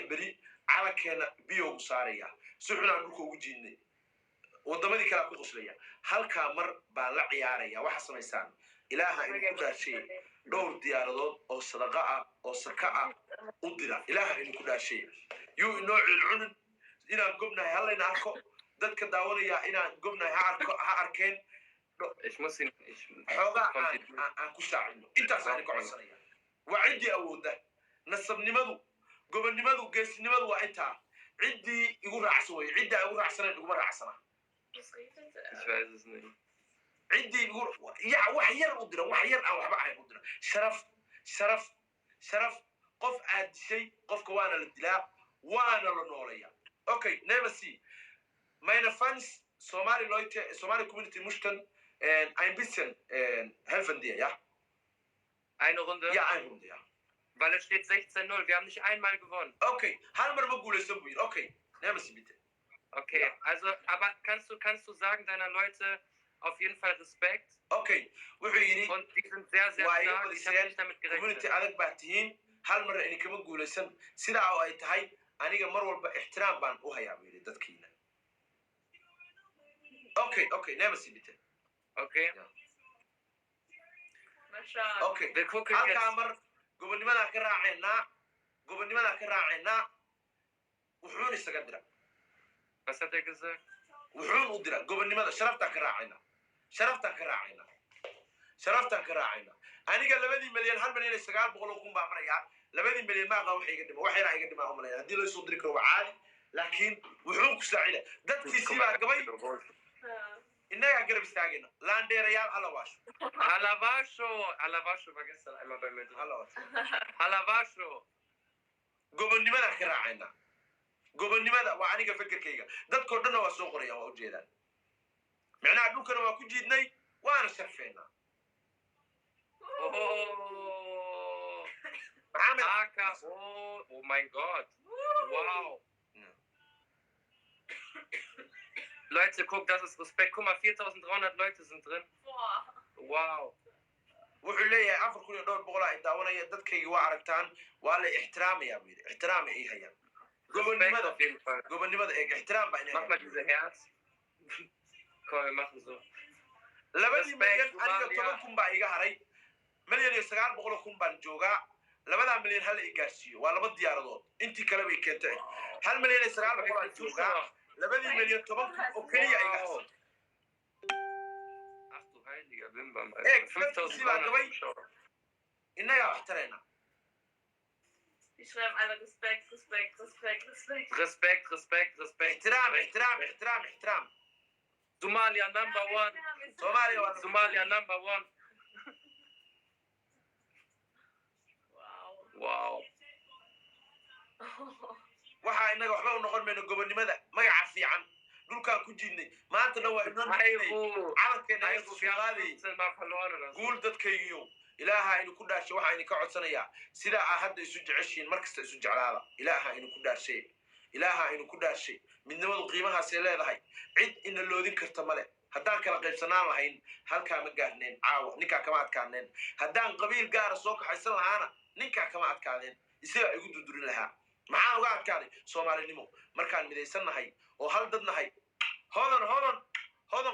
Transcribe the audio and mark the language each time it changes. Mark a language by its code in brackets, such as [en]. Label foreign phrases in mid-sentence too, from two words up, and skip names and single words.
[so] beri calankeena biyoogu saaraya si xunaan dhulka ugu jiidnay waddamadii kalea ku qoslaya halkaa mar baan la ciyaaraya waxa samaysaan ilaaha idinku dhaashay dhowr diyaaradood oo sadaqa ah oo saka ah u dira ilaaha idinku dhaashay yuu inoo cilcunin inaan gobnahay hallayna arko dadka daawanaya inaan gobnahay ha arkeen [de] Ich muss ihn. [so] xoogaa aan ku saacino intaasaan idinka codsanaya waa ciddii awoodda nasabnimadu gobonnimadu geesinimadu waa intaa ciddii igu raacsan weye ciddaa igu raacsanayn iguma raacsana [de] Ich weiß es nicht. [so] ciddii wax yar u dira wax yar aan waxba ahayn u dira sharaf qof aad dishay qofka waana la dilaa waana la noolaya [en] okay never see [de] meine fans Somali community mustan ein bisschen helfen dir ja Eine Runde? ja eine Runde ja Weil es steht 16-0. Wir haben nicht einmal gewonnen. [so] okay hal mar ma guulaysan buu yidhi [en] okay never see [so] bitte [de] Okay, Ja. also, aber kannst du sagen deiner Leute auf jeden Fall Respekt? [so] okay wuxuu yidhi [de] Und die sind sehr, sehr [en] Why, [de] stark. [en] what [de] Ich [en] is [de] habe [en] it? [de] nicht damit [en] community [de] gerechnet. [so] adag baa tihiin hal mar ini kama guulaysan sidaa oo ay tahay aniga mar walba ixtiraam baan u hayaa buu yidhi dadkiina [en] okay never see [so] bitte [de] Okay. Masha. okay Wir gucken [so] halkaa [de] jetzt. [so] mar gobonnimadaan ka raacaynaa wuxuun isaga dira [de] Was hat er gesagt? [so] wuxuun u dira gobonnimada sharaftaan ka raacaynaa aniga 2 milyan 1 milyan 900,000 baa marayaa 2 milyan maaqa waxa iga dhima wax yaraa iga dhima umalaya haddii loo soo diri karo waa caadi laakiin wuxuun ku saacida dadkiisii baa gabay innagaa garab istaagayna laandheerayaal hala waasho [de] Alavasho war gestern einmal bei mir drin. [so] hala waasho [de] Alavasho. [so] gobonnimadaan ka raacaynaa gobonnimada waa aniga fikirkayga dadkoo dhanna waa soo qorayaan waa ujeedaan micnaha dhulkana waa ku jiidnay waana sharfeynaa [de] Maxamed Aka, oh mein Gott. Wow. Leute, guck, das ist Respekt. Guck mal, 4.300 Leute sind drin. Wow. [so] wuxuu leeyahay 4,000 ay daawanaya dadkayga waa aragtaan waa la ixtiraamaya buu yidhi ixtiraam ay hayaan [de] Respekt auf jeden Fall. [so] gobonnimada eeg ixtiraam baa [de] Mach mal diese Herz. Komm, wir machen so. [so] labadii milyan aniga 10,000 baa iga haray milyan iyo 900,000 baan joogaa labadaa milyan hal i gaarsiiyo waa laba diyaaradood intii kale bay keentay hal milyan iyo 900,000 aan joogaa labadii milyan 10,000 oo keliya iga harsan [de] Ach du heiliger Bimbam, Ey, 5.300 Zuschauer. [so] innagaa wax taraynaa [de] Die schreiben alle Respekt, Respekt, Respekt, Respekt. Respekt, Respekt, Respekt. [so] ixtiraam [en] Somalia number one. [so] Soomaaliya waa [en] Somalia number one. Wow. Wow. [so] waxaa innaga waxba u noqon mayno gobonnimada magaca fiican dhulkaan ku jiidnay maantana waa inoo noqonay calankeena [de] Aibu, wir haben 15 Mal verloren oder so. [so] guul dadkaygiyo ilaaha inu ku dhaarshay waxaa idinka codsanayaa sidaa aa hadda isu jeceshiin mar kasta isu jeclaada ilaaha inu ku dhaarshay ilaaha inu ku dhaarshay midnimadu qiimahaasay leedahay cid ina loodin karta male haddaan kala qaybsanaan lahayn halkaa ma gaarneen caawa ninkaa kama adkaaneen haddaan qabiil gaara soo kaxaysan lahaana ninkaa kama adkaadeen isagaa igu durdurin lahaa maxaan uga adkaaday soomaalinimo markaan midaysan nahay oo hal dad nahay hodan